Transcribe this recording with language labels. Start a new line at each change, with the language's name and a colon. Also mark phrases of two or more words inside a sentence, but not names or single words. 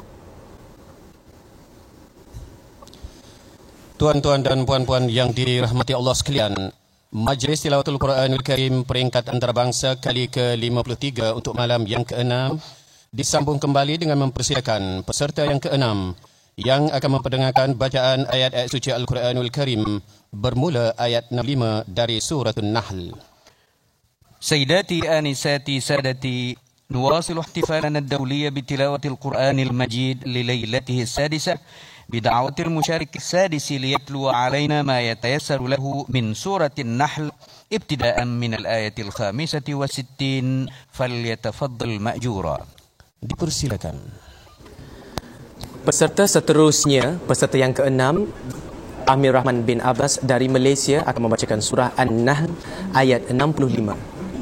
Malay: Tuan-tuan dan puan-puan yang dirahmati Allah sekalian, Majlis Tilawatul Quranul Karim peringkat antarabangsa kali ke-53 untuk malam yang ke-6 disambung kembali dengan mempersilakan peserta yang ke-6 yang akan memperdengarkan bacaan ayat-ayat suci Al-Quranul Karim bermula ayat 65 dari surah An-Nahl.
Arabic: سيداتي آنساتي سادتي، نواصل احتفالنا الدولي بتلاوة القرآن المجيد لليلته السادسة بدعوة المشارك السادس ليتلو علينا ما يتيسر له من سورة النحل ابتداء من الآية 65 فليتفضل مأجورا.
Malay: Dipersilakan. Peserta seterusnya, peserta yang ke-6, Amir Rahman bin Abbas dari Malaysia akan membacakan surah An-Nahl ayat 65.